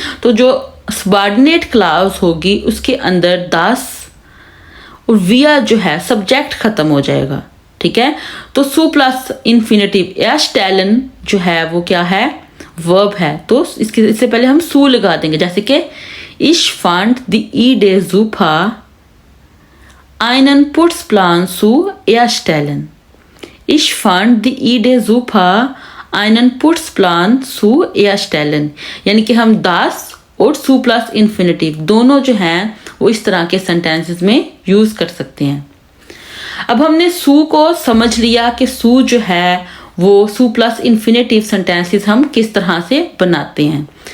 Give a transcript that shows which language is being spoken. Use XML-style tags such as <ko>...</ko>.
<hi>तो जो subordinate class होगी उसके अंदर दास और विया जो है सब्जेक्ट खत्म हो जाएगा, ठीक है। तो सू प्लस इन्फिनेटिव erstellen जो है वो क्या है, वर्ब है। तो इससे पहले हम सू लगा देंगे। जैसे कि</hi> <de>ich fand die Idee super einen Putzplan zu erstellen। Ich fand die Idee super einen Putzplan zu erstellen,</de> <hi>यानी कि हम das और सू प्लस इन्फिनेटिव दोनों जो हैं वो इस तरह के सेंटेंसेस में यूज कर सकते हैं। अब हमने सू को समझ लिया कि सू जो है वो सू प्लस इन्फिनेटिव सेंटेंसेस हम किस तरह से बनाते हैं।</hi>